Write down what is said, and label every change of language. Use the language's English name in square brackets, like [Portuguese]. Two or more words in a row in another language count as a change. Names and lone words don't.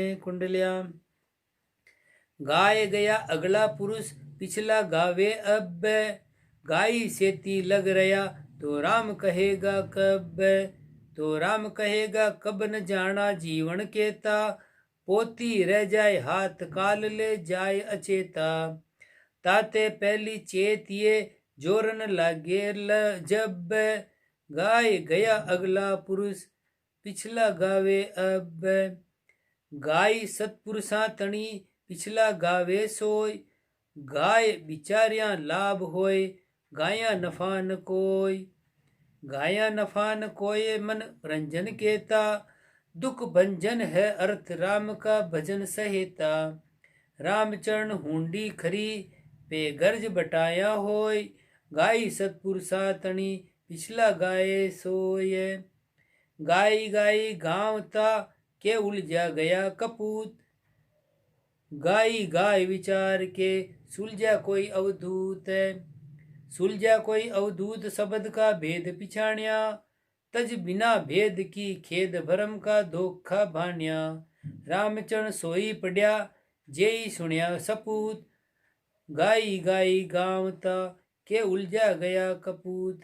[Rajasthani] कुंडलिया गाय गया अगला पुरुष, पिछला गावे अब, गाई सेती लग रहा, तो राम कहेगा कब, तो राम कहेगा कब न जाना जीवन केता, पोती रह जाए हाथ काल ले जाए अचेता। ताते पहली चेत ये जोरन लागे जब, गाय गया अगला पुरुष, पिछला गावे अब। गाय सतपुरुषा तणी, पिछला गावे सोय, गाय बिचारियां लाभ होय, गाया नफा न कोय। गाया नफा न कोय मन रंजन केता, दुख भंजन है अर्थ राम का भजन सहेता। रामचरण हुंडी खरी पे गर्ज बटाया होय, गाई सतपुरुषा तणी, पिछला गाये सोय। गाई गाई गांव ता, के उलझा गया कपूत, गाई गाय विचार के, सुलझा कोई अवधूत है। सुलझा कोई अवधूत शब्द का भेद पिछाणिया, तज बिना भेद की खेद भरम का धोखा भान्या। रामचरण सोई पड़िया, जेई सुनिया सपूत, गाई गाई गांव ता, के उलझा गया कपूत।